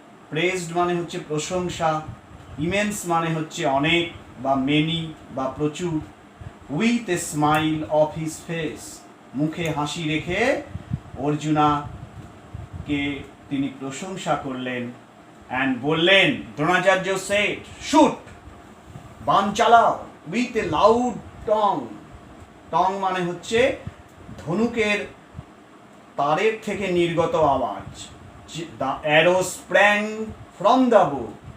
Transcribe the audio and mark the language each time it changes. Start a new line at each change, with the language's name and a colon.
Bangla: Praised মানে হচ্ছে প্রশংসা, ইমেন্স মানে হচ্ছে অনেক বা মেনি বা প্রচুর।
English: with a smile of his face,
Bangla: মুখে হাসি রেখে অর্জুনাকে তিনি প্রশংসা করলেন।
English: and
Bangla: বললেন,
English: Dronacharya said, shoot,
Bangla: বাণ চালাও,
English: with a loud tongue.
Bangla: টং মানে হচ্ছে ধনুকের তারের থেকে নির্গত আওয়াজ।
English: The arrow sprang from the bow.